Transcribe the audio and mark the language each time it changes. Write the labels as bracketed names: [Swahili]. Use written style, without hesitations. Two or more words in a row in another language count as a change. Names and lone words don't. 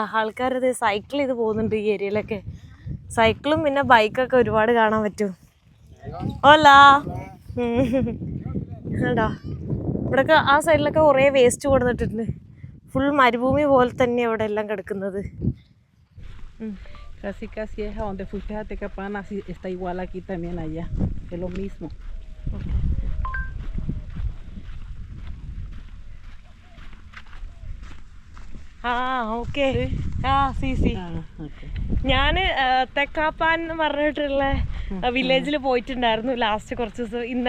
[Malayalam] ആൾക്കാരത് സൈക്കിൾ ചെയ്ത് പോകുന്നുണ്ട് ഈ ഏരിയയിലൊക്കെ. സൈക്കിളും പിന്നെ ബൈക്കൊക്കെ ഒരുപാട് കാണാൻ പറ്റും. ഓലാ കണ്ടോ, ഇവിടെയൊക്കെ ആ സൈഡിലൊക്കെ കുറേ വേസ്റ്റ് കൊടുത്തിട്ടുണ്ട്. ഫുൾ മരുഭൂമി പോലെ തന്നെ ഇവിടെ എല്ലാം കിടക്കുന്നത്. [Spanish] Casi casi es a donde fuiste a Tecapana, así está igual aquí también allá, es lo mismo. [Malayalam] ഓക്കെ, ഞാൻ തെക്കാപ്പാൻ എന്ന് പറഞ്ഞിട്ടുള്ള വില്ലേജിൽ പോയിട്ടുണ്ടായിരുന്നു ലാസ്റ്റ് കുറച്ച് ദിവസം.